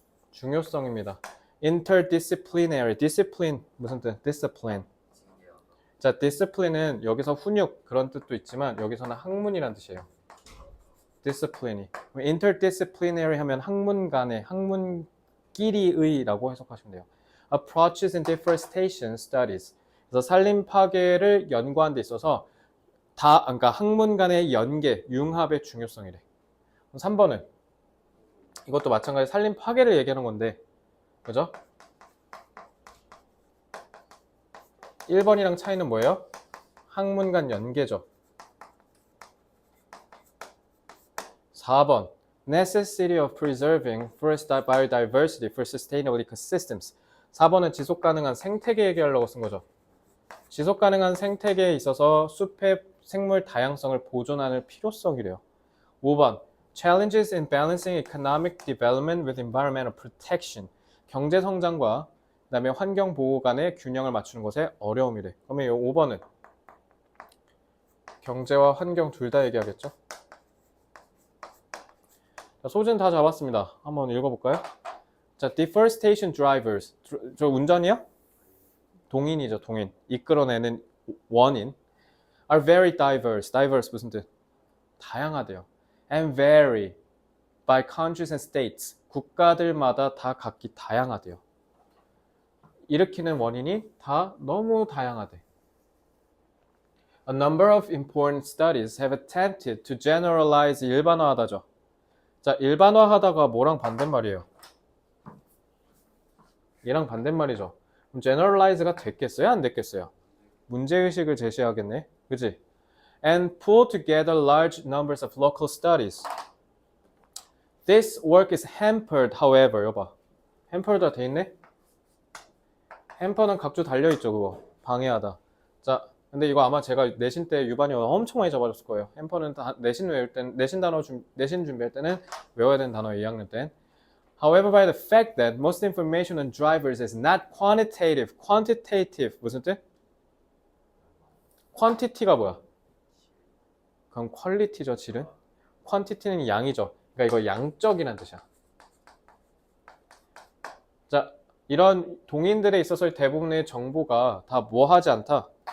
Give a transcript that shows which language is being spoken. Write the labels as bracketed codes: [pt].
[ko] 중요성입니다. interdisciplinary, discipline 무슨 뜻? discipline. 자, discipline은 여기서 훈육 그런 뜻도 있지만 여기서는 학문이란 뜻이에요. discipline이. interdisciplinary 하면 학문 간의, 학문끼리의라고 해석하시면 돼요. [en] approaches in deforestation studies. [ko] 그래서 산림 파괴를 연구하는 데 있어서 그러니까 학문 간의 연계, 융합의 중요성이래. 3번은 이것도 마찬가지 산림 파괴를 얘기하는 건데, 그죠? 1번이랑 차이는 뭐예요? 학문 간 연계죠. [en] 4번 necessity of preserving forest biodiversity for sustainable ecosystems. [ko] 4번은 지속 가능한 생태계 얘기하려고 쓴 거죠. 지속 가능한 생태계에 있어서 숲의 생물 다양성을 보존하는 필요성이래요. [en] 5번 challenges in balancing economic development with environmental protection. [ko] 경제 성장과 그다음에 환경 보호 간의 균형을 맞추는 것에 어려움이래. 그러면 이 5번은 경제와 환경 둘 다 얘기하겠죠? 자, 소재는 다 잡았습니다. 한번 읽어볼까요? [en] 자, deforestation drivers. [ko] 저 운전이요? 동인이죠, 동인. 이끌어내는 원인. [en] are very diverse. [ko] diverse 무슨 뜻? 다양하대요. [en] and vary by countries and states. [ko] 국가들마다 다 각기 다양하대요. 일으키는 원인이 다 너무 다양하대. [en] A number of important studies have attempted to generalize [ko] 일반화하다죠. 자, 일반화하다가 뭐랑 반대말이에요? 얘랑 반대말이죠. 그럼 generalize가 됐겠어요? 안 됐겠어요? 문제의식을 제시하겠네. 그치? [en] And pull together large numbers of local studies. This work is hampered, however. [ko] 여봐. hampered가 돼 있네? hamper는 각주 달려있죠, 그거. 방해하다. 자, 근데 이거 아마 제가 내신 때 유반이 엄청 많이 잡아줬을 거예요. hamper는 내신 외울 땐, 내신 준비할 때는 외워야 되는 단어 2학년 땐. [en] However, by the fact that most information on drivers is not quantitative. [ko] quantitative 무슨 뜻? quantity가 뭐야? 그럼 quality죠, 질은? quantity는 양이죠. 그러니까 이거 양적이란 뜻이야. 자, 이런 동인들에 있어서의 대부분의 정보가 다 뭐 하지 않다?